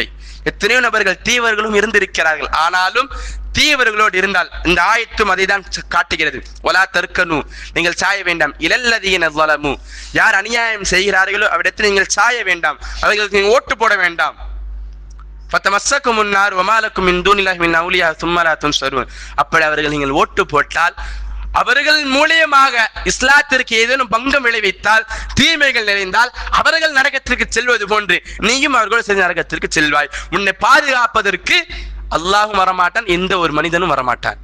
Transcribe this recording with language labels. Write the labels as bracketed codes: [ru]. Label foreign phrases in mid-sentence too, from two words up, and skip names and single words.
[ta] எத்தனையோ நபர்கள் தீவர்களும் இருந்திருக்கிறார்கள். ஆனாலும் தீவர்களோடு இருந்தால் இந்த ஆயத்தும் அதை தான் காட்டுகிறது. [ar] ولا تركنوا, [ta] நீங்கள் சாய வேண்டாம். [ar] إلى الذين ظلموا, [ta] யார் அநியாயம் செய்கிறார்களோ அவரிடத்தில் நீங்கள் சாய வேண்டாம், அவர்களுக்கு நீங்கள் ஓட்டு போட வேண்டாம். [ar] ஃபதமஸ்ஸகும் النار وما لكم من دون الله من اولياء ثم لا تنصرون. [ta] அப்படி அவர்கள் நீங்கள் ஓட்டு போட்டால், அவர்கள் மூலியமாக இஸ்லாத்திற்கு ஏதேனும் பங்கம் விளைவித்தால், தீமைகள் நிறைந்தால், அவர்கள் நரகத்திற்கு செல்வது போன்று நீயும் அவர்களோடு சேர்ந்து நரகத்திற்கு செல்வாய். உன்னை பாதுகாப்பதற்கு அல்லாஹும் வரமாட்டான், எந்த ஒரு மனிதனும் வரமாட்டான்.